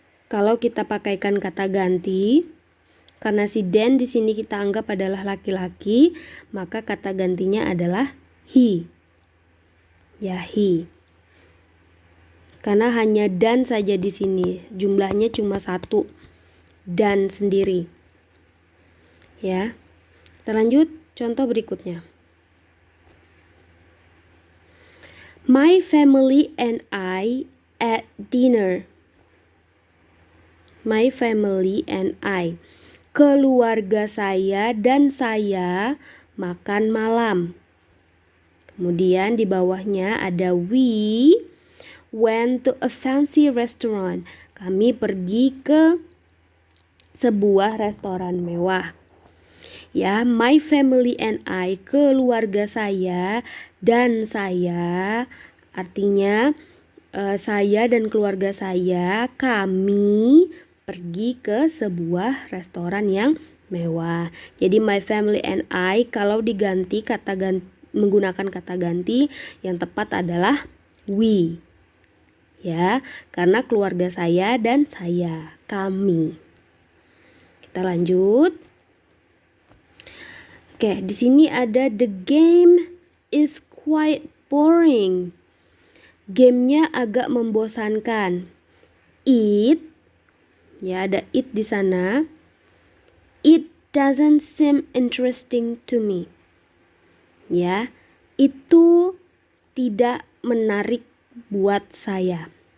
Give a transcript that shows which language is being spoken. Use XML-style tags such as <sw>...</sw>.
<id>Kalau kita pakaikan kata ganti, karena si Dan di sini kita anggap adalah laki-laki, maka kata gantinya adalah he. Ya, he. Karena hanya dan saja di sini, jumlahnya cuma satu, dan sendiri. Ya. Kita lanjut contoh berikutnya.</id> <en>My family and I at dinner. My family and I.</en> <id>Keluarga saya dan saya makan malam. Kemudian di bawahnya ada</id> <en>we went to a fancy restaurant.</en> <id>Kami pergi ke sebuah restoran mewah. Ya,</id> <en>my family and I,</en> <id>keluarga saya dan saya, artinya saya dan keluarga saya, kami pergi ke sebuah restoran yang mewah. Jadi</id> <en>my family and I,</en> <id>kalau diganti menggunakan kata ganti, yang tepat adalah we. Ya, karena keluarga saya dan saya, kami. Kita lanjut. Oke, di sini ada</id> <en>the game is quite boring.</en> <id>Gamenya agak membosankan. It, ya ada it di sana.</id> <en>It doesn't seem interesting to me.</en> <id>Ya, itu tidak menarik buat saya.</id>